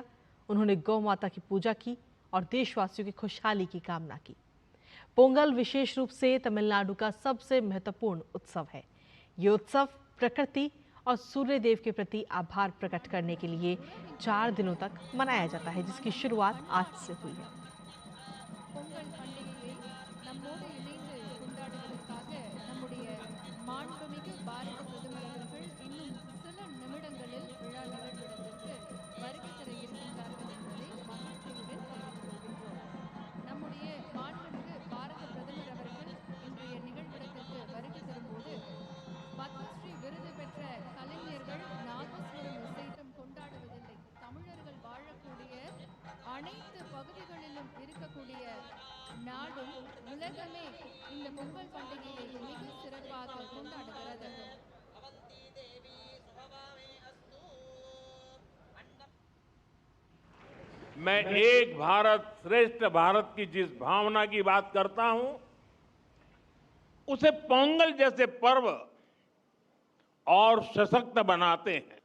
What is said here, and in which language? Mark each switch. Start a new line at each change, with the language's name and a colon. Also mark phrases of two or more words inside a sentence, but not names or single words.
Hindi: उन्होंने गौ माता की पूजा की और देशवासियों की खुशहाली की कामना की। पोंगल विशेष रूप से तमिलनाडु का सबसे महत्वपूर्ण उत्सव है। ये उत्सव प्रकृति और सूर्य देव के प्रति आभार प्रकट करने के लिए 4 दिनों तक मनाया जाता है, जिसकी शुरुआत आज से हुई है।
Tamil: பொங்கல் பண்டிகையை நம்மோடு இணைந்து கொண்டாடுவதற்காக நம்முடைய மாண்புமிகு பாரத பிரதமர் அவர்கள் இன்னும் சில நிமிடங்களில் விழா நிகழ்விடத்திற்கு வருகை தர இருக்கின்றார்கள் என்பதை மகிழ்ச்சியுடன் தெரிவித்துக் கொள்கின்றோம். நம்முடைய மாண்புமிகு பாரத பிரதமர் அவர்கள் இன்றைய நிகழ்விடத்திற்கு வருகை தரும்போது பத்மஸ்ரீ விருது பெற்ற கலைஞர்கள் நாதஸ்வரம் இசைத்தம் கொண்டாடுவதில்லை. தமிழர்கள் வாழக்கூடிய அனைத்து பகுதிகளிலும் இருக்கக்கூடிய நாடும் உலகமே இந்த பொங்கல் பண்டிகையை மிக சிறப்பாக கொண்டாடுகிறது.
Hindi: मैं एक भारत श्रेष्ठ भारत की जिस भावना की बात करता हूं, उसे पोंगल जैसे पर्व और सशक्त बनाते हैं।